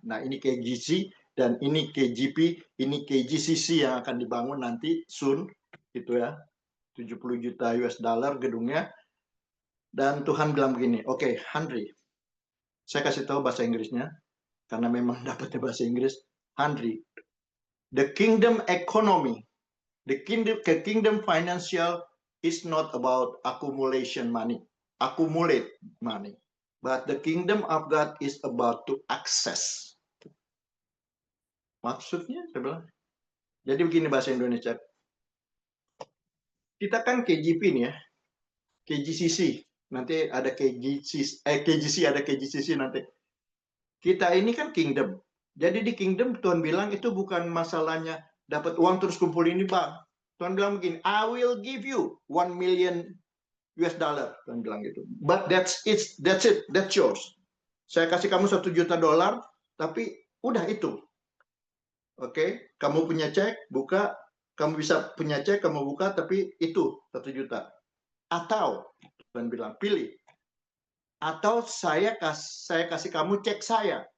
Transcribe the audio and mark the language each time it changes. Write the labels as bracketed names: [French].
[Indonesian] Nah, ini KGC dan ini KGP, ini KGCC yang akan dibangun nanti soon, gitu ya. 70 juta US dollar gedungnya. Dan Tuhan bilang begini, oke, Henry, saya kasih tahu bahasa Inggrisnya, karena memang dapatnya bahasa Inggris. [English] Henry, the kingdom economy, the kingdom financial is not about accumulation money, accumulate money, but the kingdom of God is about to access. [Indonesian] Maksudnya, saya bilang. Jadi begini bahasa Indonesia. Kita kan KGP nih ya, KGCC, nanti ada KGC ada KGCC nanti. Kita ini kan kingdom. Jadi di kingdom Tuhan bilang itu bukan masalahnya dapat uang terus kumpul ini, Bang. Tuhan bilang begini, [English] I will give you 1 million US dollar. [Indonesian] Tuhan bilang gitu. [English] But that's it, that's yours. [Indonesian] Saya kasih kamu 1 juta dolar, tapi udah itu. Oke, kamu punya cek, buka, kamu bisa punya cek, kamu buka, tapi itu 1 juta. Atau Tuhan bilang, pilih. Atau saya kasih kamu cek saya.